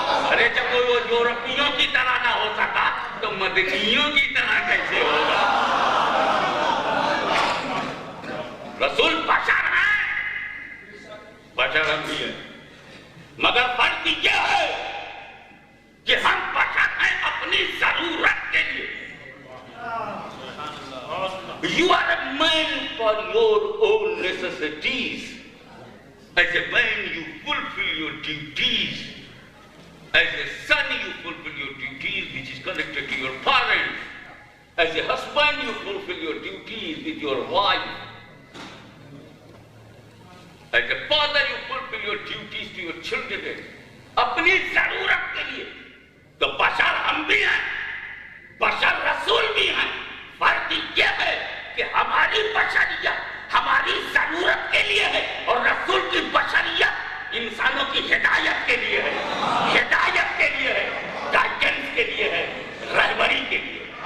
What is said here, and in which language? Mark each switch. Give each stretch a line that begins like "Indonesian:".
Urdu: ارے جب وہ یورپیوں کی طرح نہ ہو سکا تو مدنیوں کی طرح کیسے ہوگا؟ رسول بشر ہے, بشر ہم بھی ہیں, مگر فرق یہ ہے کہ ہم بشر ہیں اپنی ضرورت کے لیے.
English: You are a man for your own necessities. As a man you fulfill your duties. As a son you fulfill your duties which is connected to your parents. As a husband you fulfill your duties with your wife. As a father you fulfill your duties to your children.
Urdu: اپنی ضرورت کے لیے. تو بشر ہم بھی ہیں, بشر رسول بھی ہیں. فرق یہ ہے کہ ہماری بشریت ہماری ضرورت کے لیے ہے اور رسول کی بشریت انسانوں کی ہدایت کے لیے ہے, ہدایت کے لیے ہے, گائیڈنس کے لیے ہے, رہبری کے لیے.